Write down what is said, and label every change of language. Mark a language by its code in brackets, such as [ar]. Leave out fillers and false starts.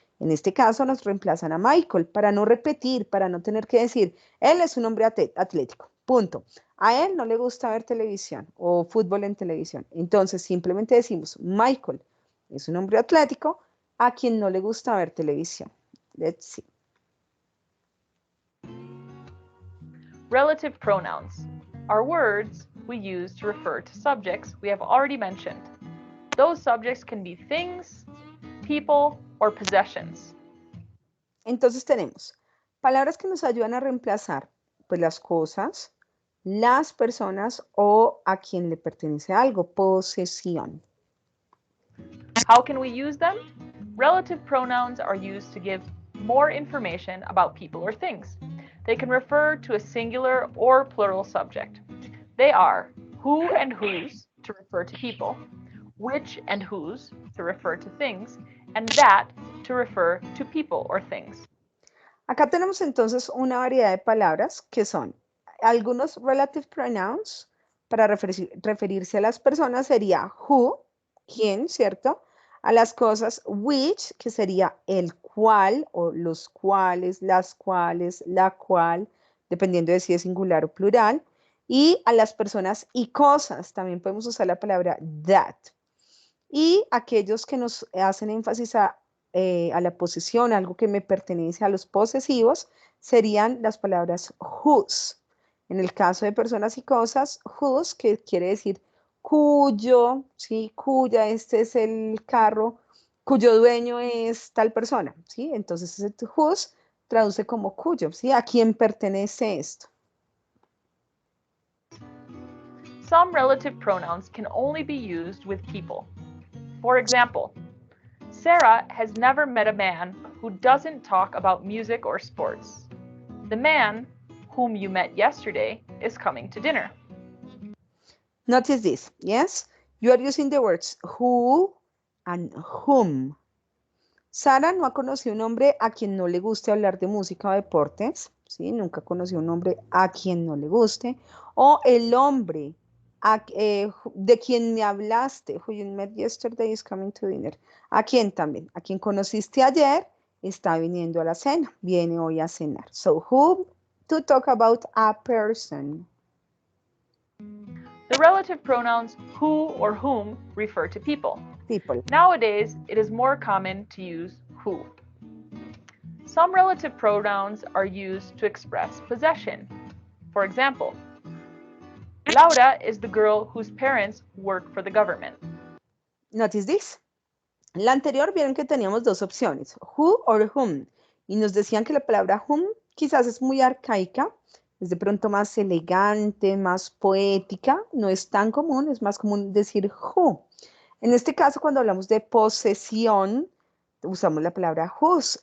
[es] En este caso nos reemplazan a Michael para no repetir, para no tener que decir, él es un hombre atlético, punto. A él no le gusta ver televisión o fútbol en televisión. Entonces simplemente decimos, Michael es un hombre atlético a quien no le gusta ver televisión. [en] Let's see. Relative pronouns are words we use to refer to subjects we have already mentioned. Those subjects can be things, people, or possessions. Entonces tenemos palabras que nos ayudan a reemplazar pues, las cosas, las personas o a quien le pertenece algo, posesión. How can we use them? Relative pronouns are used to give more information about people or things. They can refer to a singular or plural subject. They are who and whose to refer to people, which and whose to refer to things, and that to refer to people or things. [es] Acá tenemos entonces una variedad de palabras que son algunos relative pronouns para referirse a las personas sería who, quién, ¿cierto? A las cosas which, que sería el cual o los cuales, las cuales, la cual, dependiendo de si es singular o plural. Y a las personas y cosas, también podemos usar la palabra that. Y aquellos que nos hacen énfasis a la posesión, algo que me pertenece a los posesivos, serían las palabras whose. En el caso de personas y cosas, whose, que quiere decir cuyo, ¿sí? Cuya, este es el carro, cuyo dueño es tal persona, ¿sí? Entonces, ese whose traduce como cuyo, ¿sí? ¿A quién pertenece esto? [en] Some relative pronouns can only be used with people. For example, Sarah has never met a man who doesn't talk about music or sports. The man whom you met yesterday is coming to dinner. Notice this, yes? You are using the words who and whom. [es] Sara no ha conocido un hombre a quien no le guste hablar de música o deportes, ¿sí? Nunca conoció un hombre a quien no le guste. O el hombre de quien me hablaste, [en] who you met yesterday is coming to dinner. [es] ¿A quién también? A quien conociste ayer está viniendo a la cena, viene hoy a cenar. [en] So, who to talk about a person. The relative pronouns who or whom refer to people. People. Nowadays, it is more common to use who. Some relative pronouns are used to express possession. For example, Laura is the girl whose parents work for the government. Notice this. [es] La anterior vieron que teníamos dos opciones, who or whom, y nos decían que la palabra whom quizás es muy arcaica, es de pronto más elegante, más poética, no es tan común, es más común decir who. En este caso, cuando hablamos de posesión, usamos la palabra whose.